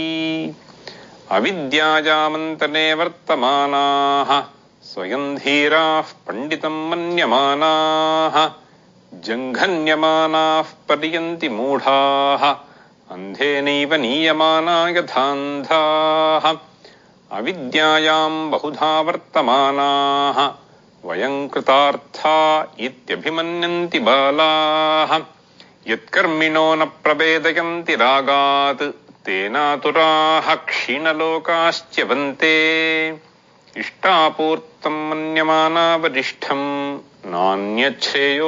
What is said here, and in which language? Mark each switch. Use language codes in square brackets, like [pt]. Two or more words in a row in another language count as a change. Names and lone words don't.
[sa] अविद्यायामन्तने वर्तमानाः, स्वयं धीराः पण्डितं मन्यमानाः। जङ्घन्यमानाः पर्यन्ति मूढाः, अन्धेनैव नीयमाना यथान्धाः। అవిద్యాయాం బహుధా వర్తమానాః వయం కృతార్థా ఇత్యభిమన్యంతి బాలాః యత్కర్మిణో న ప్రవేదయంతి రాగాత్ తేనాతురాః క్షీణలోకాశ్చ్యవంతే ఇష్టాపూర్తం మన్యమానా వరిష్ఠం నాన్యచ్ఛ్రేయో